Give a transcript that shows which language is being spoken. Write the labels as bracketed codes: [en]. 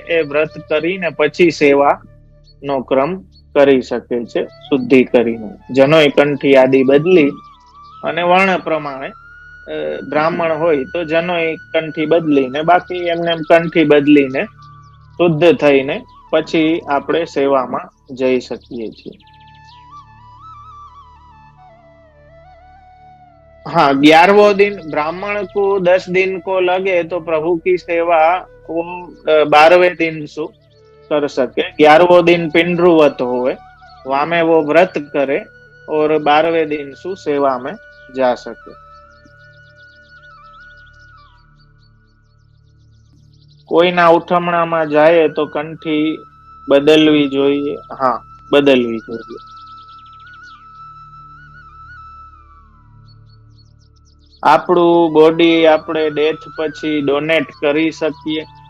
[gu] એ વ્રત કરીને પછી સેવા નો ક્રમ કરી શકે છે, શુદ્ધિ કરીને જનોય કંઠી આદિ બદલી અને વર્ણ પ્રમાણે બ્રાહ્મણ હોય તો જનોય કંઠી બદલીને, બાકી એમને કંઠી બદલીને શુદ્ધ થઈને પછી આપણે સેવામાં જઈ શકીએ છીએ. [hi] हाँ, 11वो दिन ब्राह्मण को 10 दिन को लगे तो प्रभु की सेवा वो 12वें दिन सु कर सके. 11वो दिन पिंडरुवत होवे, वहां में वो व्रत करे और 12वें दिन सु सेवा में जा सके. [gu] કોઈના ઉઠમણામાં જાય તો કંઠી બદલવી જોઈએ. હા, બદલવી જોઈએ. આપણું બોડી આપણે ડેથ પછી ડોનેટ કરી શકીએ.